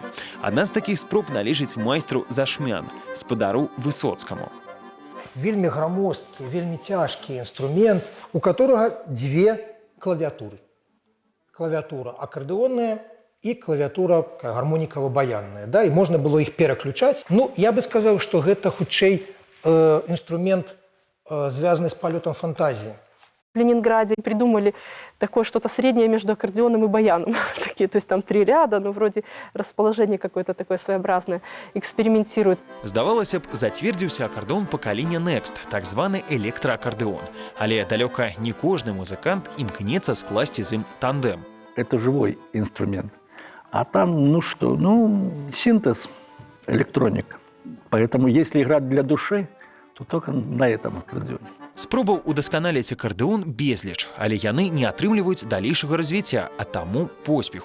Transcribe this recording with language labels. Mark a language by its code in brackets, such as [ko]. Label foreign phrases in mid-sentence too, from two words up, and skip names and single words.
[be] Адна з такіх спроб належыць майстру Зашмян, спадару Высоцкаму. Вельмі грамосткі, вельмі цяжкі інструмент, [ru] у которого две [be] клавіатуры. Клавіатура акардэонная і клавіатура гармонікава-баянная. Да? І можна было іх пераключаць. Я бы сказаў, што гэта хутчэй [ru] инструмент, связанный с полетом фантазии. В Ленинграде придумали такое что-то среднее между аккордеоном и баяном. Такие, то есть там 3 ряда, но вроде расположение какое-то такое своеобразное. Экспериментируют. [be] Здавалася б, зацвердзіўся акардэон пакалення Next, так званы электраакардэон. Але далёка не кожны музыкант імкнецца скласці з ім тандем. [ru] Это живой инструмент. А там, синтез, электроника. Поэтому, если играть для души, то только на этом аккордеоне. [be] Спробаў удасканаліць акардэон безліч, але яны не атрымліваюць далейшага развіцця, а таму поспеху.